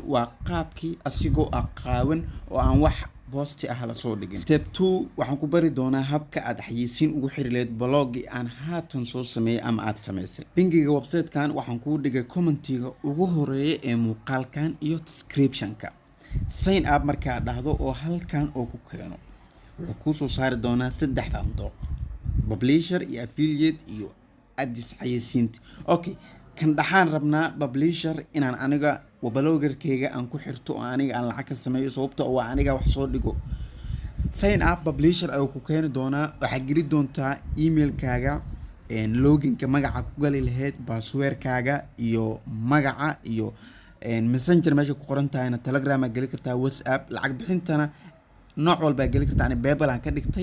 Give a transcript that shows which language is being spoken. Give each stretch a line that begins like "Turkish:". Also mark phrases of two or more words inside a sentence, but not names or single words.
Somali: waa qaabkii asigoo qaawan oo aan wax boosti ah la soo dhigin. step 2 waxaan ku bari doonaa habka aad xayeysiin ugu xiri lahayd bloggi aan haatan soo sameeyay ama aad samaysay. linkiga website-kan waxaan kuu dhigay commentiga ugu horeeya ee muuqaalkan iyo description-ka.
English: sign up
Somali: markaa dhahdo oo halkan oo ku keeno wuxuu kuu soo saari doonaa 3 dooq: publisher iyo affiliate iyo addis xayeysiinta. okay, kan dhaxaan rabnaa publisher inaan aniga bloggerkeyga aan ku xirto oo aniga aan lacag ka sameeyo sababtoo waa aniga wax soo dhigo.
English: sign up
Somali: publisher ayuu ku keeni doonaa. waxaad geli doontaa emailkaaga, loginka magaca ku gali lahayd, passwordkaaga iyo magaca iyo messenger meesha ku qoran tahayna telegram aad geli kartaa, whatsapp. lacag bixintana nooc walba geli kartaa. ani PayPal aan ka dhigtay.